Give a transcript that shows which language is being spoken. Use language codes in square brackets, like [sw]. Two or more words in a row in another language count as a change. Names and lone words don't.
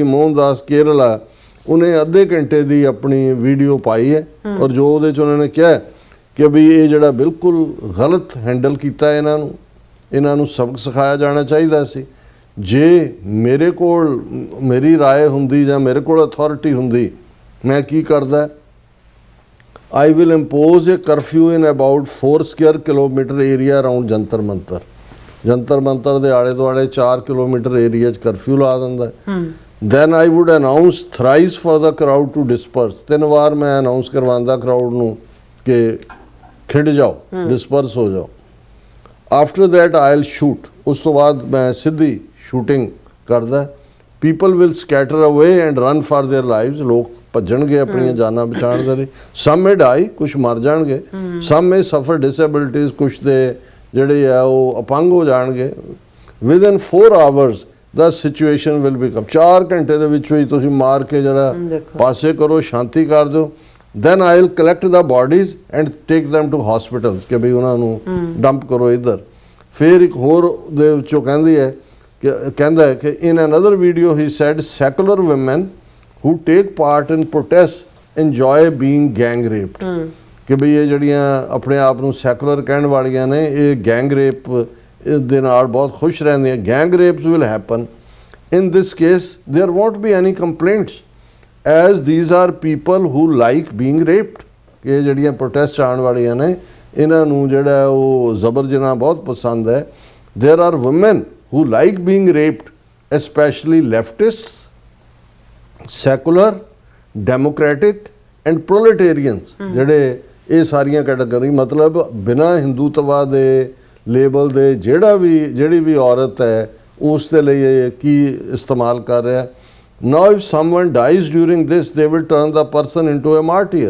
[pa] ਮੋਹਨਦਾਸ ਕੇਰਲਾ ਉਹਨੇ ਅੱਧੇ ਘੰਟੇ ਦੀ ਆਪਣੀ ਵੀਡੀਓ ਪਾਈ ਹੈ ਔਰ ਜੋ ਉਹਦੇ 'ਚ ਉਹਨਾਂ ਨੇ ਕਿਹਾ ਕਿ ਵੀ ਇਹ ਜਿਹੜਾ ਬਿਲਕੁਲ ਗਲਤ ਹੈਂਡਲ ਕੀਤਾ ਇਹਨਾਂ ਨੂੰ ਸਬਕ ਸਿਖਾਇਆ ਜਾਣਾ ਚਾਹੀਦਾ ਸੀ। ਜੇ ਮੇਰੇ ਕੋਲ ਮੇਰੀ ਰਾਏ ਹੁੰਦੀ ਜਾਂ ਮੇਰੇ ਕੋਲ ਅਥਾਰਟੀ ਹੁੰਦੀ ਮੈਂ ਕੀ ਕਰਦਾ? [en] I will impose a curfew in about 4 square kilometer area around ਜੰਤਰ ਮੰਤਰ। [pa] ਜੰਤਰ ਮੰਤਰ ਦੇ ਆਲੇ ਦੁਆਲੇ 4 ਕਿਲੋਮੀਟਰ ਏਰੀਆ 'ਚ ਕਰਫਿਊ ਲਾ ਦਿੰਦਾ। [en] Then I would announce thrice for the crowd to disperse। [pa] 3 ਵਾਰ ਮੈਂ ਅਨਾਉਂਸ ਕਰਵਾਉਂਦਾ ਕਰਾਊਡ ਨੂੰ ਕਿ ਖਿੰਡ ਜਾਓ, ਡਿਸਪਰਸ ਹੋ ਜਾਓ। [en] After that I'll shoot। [pa] ਉਸ ਤੋਂ ਬਾਅਦ ਮੈਂ ਸਿੱਧੀ ਸ਼ੂਟਿੰਗ ਕਰਦਾ। [en] People will scatter away and run for their lives। [pa] ਲੋਕ ਭੱਜਣਗੇ ਆਪਣੀਆਂ ਜਾਨਾਂ ਬਚਾਉਣ ਦੇ ਲਈ। [en] some may die, [pa] ਕੁਛ ਮਰ ਜਾਣਗੇ। [en] some may suffer disabilities, [pa] ਕੁਛ ਦੇ ਜਿਹੜੇ ਆ ਉਹ ਅਪੰਗ ਹੋ ਜਾਣਗੇ। [en] within 4 hours the situation will become. [pa] 4 ਘੰਟੇ ਦੇ ਵਿੱਚ ਤੁਸੀਂ ਮਾਰ ਕੇ ਜਿਹੜਾ ਪਾਸੇ ਕਰੋ, ਸ਼ਾਂਤੀ ਕਰ ਦਿਓ। [en] then I will collect the bodies and take them to hospitals [pa] ਕਿ ਵੀ ਉਹਨਾਂ ਨੂੰ ਡੰਪ ਕਰੋ ਇੱਧਰ। ਫਿਰ ਇੱਕ ਹੋਰ ਦੇ ਵਿੱਚੋਂ ਕਹਿੰਦਾ ਹੈ ਕਿ [en] in another video he said secular women who take part in protests enjoy being gang raped। [pa] ਕਿ ਬਈ ਇਹ ਜਿਹੜੀਆਂ ਆਪਣੇ ਆਪ ਨੂੰ ਸੈਕੂਲਰ ਕਹਿਣ ਵਾਲੀਆਂ ਨੇ ਇਹ ਗੈਂਗ ਰੇਪ ਦੇ ਨਾਲ ਬਹੁਤ ਖੁਸ਼ ਰਹਿੰਦੀਆਂ। [en] gang rapes will happen in this case there won't be any complaints as these are people who like being raped। [pa] ਕਿ ਇਹ ਜਿਹੜੀਆਂ ਪ੍ਰੋਟੈਸਟ ਆਉਣ ਵਾਲੀਆਂ ਨੇ ਇਹਨਾਂ ਨੂੰ ਜਿਹੜਾ ਉਹ ਜ਼ਬਰ ਜਨਾਹ ਬਹੁਤ ਪਸੰਦ ਹੈ। [en] there are women who like being raped especially leftists, secular, democratic and proletarians. [pa] ਜਿਹੜੇ ਇਹ ਸਾਰੀਆਂ ਕੈਟਾਗਰੀ ਮਤਲਬ ਬਿਨਾਂ ਹਿੰਦੂਤਵਾ ਦੇ ਲੇਬਲ ਦੇ ਜਿਹੜੀ ਵੀ ਔਰਤ ਹੈ ਉਸ ਦੇ ਲਈ ਇਹ ਕੀ ਇਸਤੇਮਾਲ ਕਰ ਰਿਹਾ। [en] now if someone dies during this they will turn the person into a martyr.